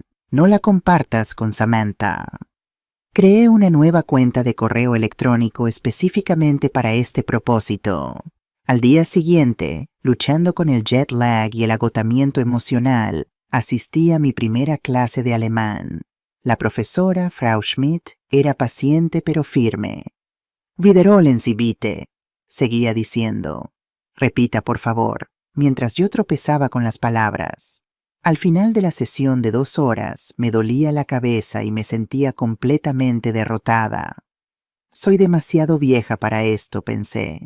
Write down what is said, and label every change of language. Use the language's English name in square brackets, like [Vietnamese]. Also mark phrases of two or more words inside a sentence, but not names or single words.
[Spanish] No la compartas con Samantha. Creé una nueva cuenta de correo electrónico específicamente para este propósito. Al día siguiente, luchando con el jet lag y el agotamiento emocional, asistí a mi primera clase de alemán. La profesora, Frau Schmidt, era paciente pero firme. [German] «Wiederholen Sie bitte», [Spanish] seguía diciendo. «Repita, por favor», mientras yo tropezaba con las palabras. Al final de la sesión de 2 horas, me dolía la cabeza y me sentía completamente derrotada. Soy demasiado vieja para esto, pensé.